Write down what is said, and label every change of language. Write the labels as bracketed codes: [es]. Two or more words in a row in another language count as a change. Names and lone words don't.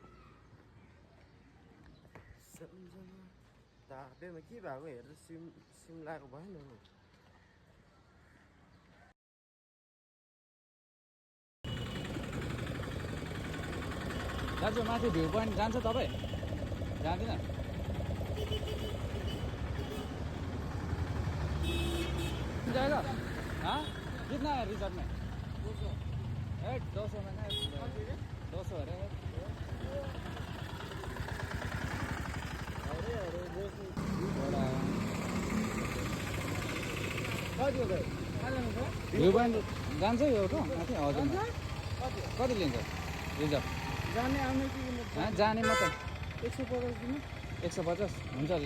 [ne] तापेमा के भएको हेरेर सिम लगाएको भएन नि। दाजु माथि भ्यू पोइन्ट जान्छ तपाईँ? जाँदैन? [hi] जाएगा? हाँ? कितना है रिजर्व में? 200 में ना 200 है। [ne] भ्यू पोइन्ट जान्छ यो माथि? हजुर। कति लिन्छ रिजर्भ? जाने मात्रै 150 हुन्छ ल।